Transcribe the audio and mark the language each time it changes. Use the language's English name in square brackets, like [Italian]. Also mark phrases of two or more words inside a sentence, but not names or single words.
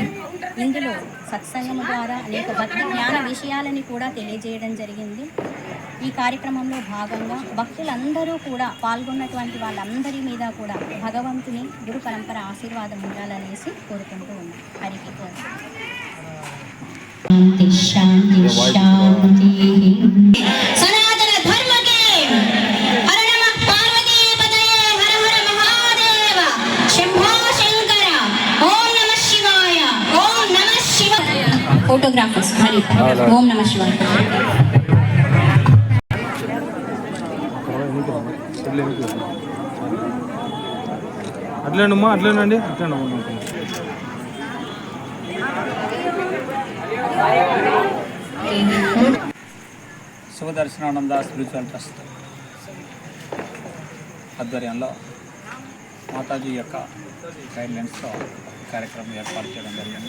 [Telugu] ఇందులో సత్సంగము ద్వారా అనేక భక్తి జ్ఞాన విషయాలని కూడా తెలియజేయడం జరిగింది. ఈ కార్యక్రమంలో భాగంగా భక్తులందరూ కూడా పాల్గొన్నటువంటి వాళ్ళందరి మీద కూడా భగవంతుని గురు పరంపర ఆశీర్వాదం ఉండాలనేసి కోరుకుంటూ ఉన్నాం. [Sanskrit] హరికి शांति शांति शांति। [Hindi] सनातन धर्म के हर [Sanskrit] नमः पार्वती पतये हर हर महादेव शंभो शंकर ओम नमः शिवाय ओम नमः शिवाय। फोटोग्राफर्स हरि ओम नमः शिवाय। [Telugu] అట్లేనమ్మా అట్లేనండి అట్లేనమ్మా. శివదర్శనానంద స్పిరిచువల్ ట్రస్ట్ ఆధ్వర్యంలో మాతాజీ యొక్క గైడ్లైన్స్తో కార్యక్రమం ఏర్పాటు చేయడం జరిగింది.